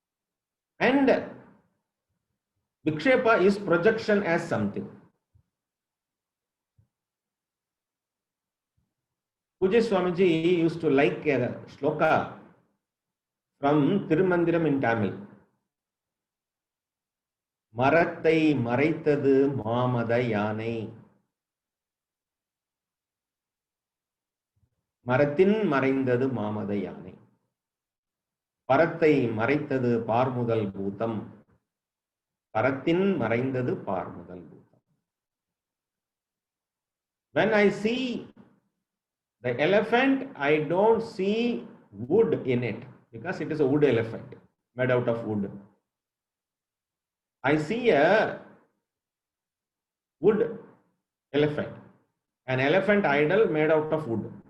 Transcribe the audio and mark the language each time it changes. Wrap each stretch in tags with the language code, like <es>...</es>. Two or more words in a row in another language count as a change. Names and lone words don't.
<en>And Vikshepa is projection as something. Pujya Swamiji used to like a shloka from Tirumandiram in Tamil.</en> <ta>மரத்தை மறைத்தது மாமத யானை. மரத்தில் மறைந்தது மாமத யானை. பரத்தை மறைத்தது பார்முதல் பூதம். பரத்தில் மறைந்தது பார்முதல் பூதம்.</ta> <en>When I see the elephant, I don't see wood in it because it is a wood elephant made out of wood. I see a wood elephant, an elephant idol made out of wood.</en>